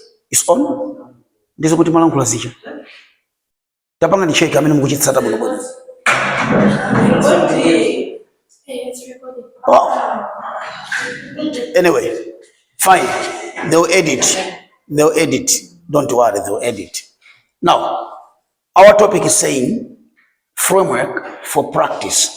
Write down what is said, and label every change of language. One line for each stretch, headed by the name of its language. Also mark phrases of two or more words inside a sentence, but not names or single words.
English: It's on?
Nyanja: Ndizo kuti mwana nkulazisha. Tapanga ni check amene mukuchitsata bwino bwino.
English: It's recording. Anyway, fine. They'll edit. Don't worry, they'll edit. Now, our topic is saying framework for practice.